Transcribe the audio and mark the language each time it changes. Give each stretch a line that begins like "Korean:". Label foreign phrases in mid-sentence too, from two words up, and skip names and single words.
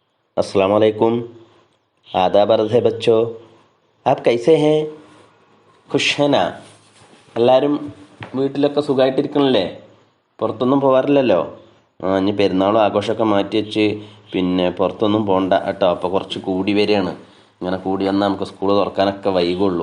Arabic: السلام عليكم.
Hindi: आदाब अर्ज़ है बच्चों, आप कैसे हैं? खुश हना?
Malayalam: എല്ലാവരും വീട്ടിലൊക്കെ സുഖമായിട്ടിരിക്കണല്ലേ? പുറത്തൊന്നും പോകാറില്ലല്ലോ? ഇനി പെരുന്നാളും ആഘോഷമൊക്കെ മാറ്റി വെച്ച് പിന്നെ പുറത്തൊന്നും പോകണ്ട കേട്ടോ. അപ്പോൾ കുറച്ച് കൂടി വരികയാണ്. ഇങ്ങനെ കൂടി വന്നാൽ നമുക്ക് സ്കൂൾ തുറക്കാനൊക്കെ വൈകുള്ളൂ.